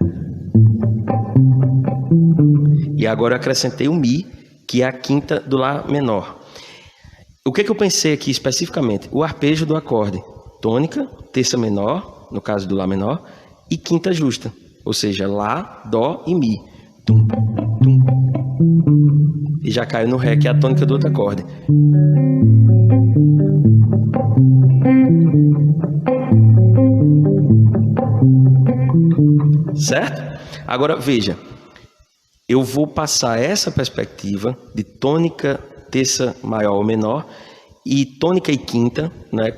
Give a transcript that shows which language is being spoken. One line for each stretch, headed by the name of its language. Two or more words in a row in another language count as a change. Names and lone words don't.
Portuguese: E agora eu acrescentei o Mi, que é a quinta do Lá menor. O que eu pensei aqui especificamente? O arpejo do acorde tônica, terça menor, no caso do Lá menor, e quinta justa, ou seja, Lá, Dó e Mi. Tum, tum. E já caiu no Ré, que é a tônica do outro acorde. Certo? Agora veja, eu vou passar essa perspectiva de tônica, terça maior ou menor, e tônica e quinta, né?